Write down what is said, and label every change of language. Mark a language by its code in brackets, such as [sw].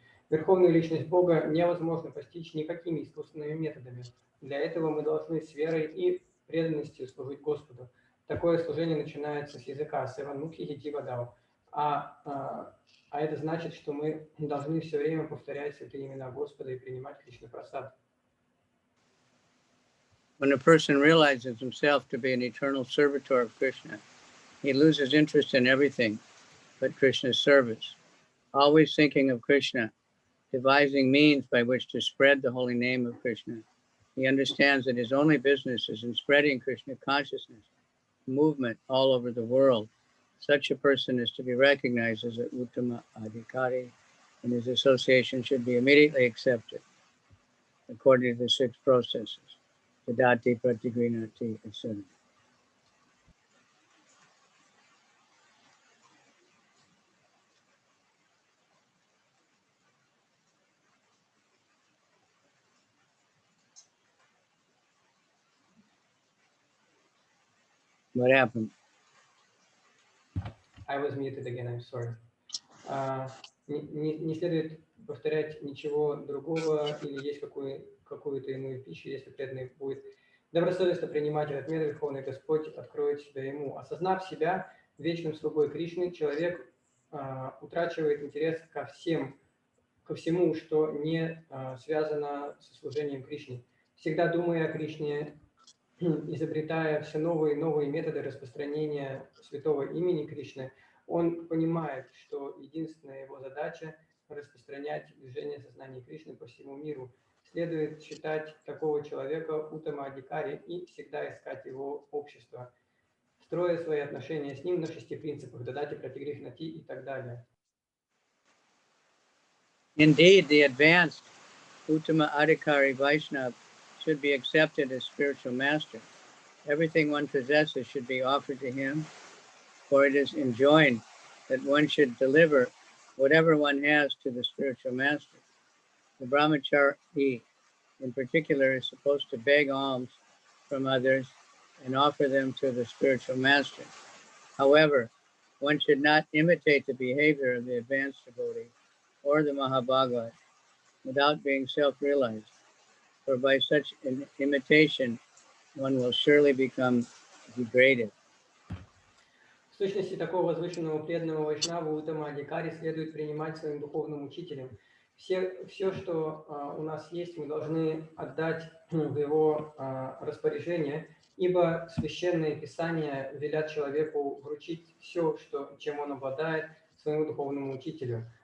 [ru] Верховную личность Бога невозможно постичь никакими искусственными методами. Для этого мы должны с верой и преданностью служить Господу. Такое служение начинается с языка [sa] «Севанмукхи хитивадау». [ru] А это значит, что мы должны все время повторять святые имена Господа и принимать Кришна Прасад. [en] When a person realizes himself to be an eternal servitor of Krishna, he loses interest in everything but Krishna's service. Always thinking of Krishna, devising means by which to spread the holy name of Krishna, he understands that his only business is in spreading Krishna consciousness, movement all over the world. Such a person is to be recognized as an Uttama Adhikari, and his association should be immediately accepted according to the 6 processes, Tadati, Pratigrinati, etc. What happened? I was muted again, I'm sorry. [ru] Не следует повторять ничего другого или есть какую-то иную пищу, если преданный будет добросовестно принимать этот метод, Верховный Господь откроет себя ему. Осознав себя вечным слугой Кришны, человек утрачивает интерес ко всему, что не связано со служением Кришне. Всегда думая о Кришне, изобретая все новые и новые методы распространения святого имени Кришны, он понимает, что единственная его задача – распространять движение сознания Кришны по всему миру. Следует считать такого человека Уттама Адхикари и всегда искать его общество, строя свои отношения с ним на 6 принципах Дадати, Пратигрихнати и так далее. [en] Indeed, the advanced Uttama Adhikari Vaishnava should be accepted as spiritual master. Everything one possesses should be offered to him, for it is enjoined that one should deliver whatever one has to the spiritual master. The brahmachari, in particular, is supposed to beg alms from others and offer them to the spiritual master. However, one should not imitate the behavior of the advanced devotee or the Mahabhagavad without being self-realized, for by such imitation, one will surely become degraded. [ru] В сущности, такого возвышенного преданного вайшнава Уттама Адикари следует принимать своим духовным учителем. Все, что у нас есть, мы должны отдать в его распоряжение, ибо священные писания велят человеку вручить все, чем он обладает, своему духовному учителю.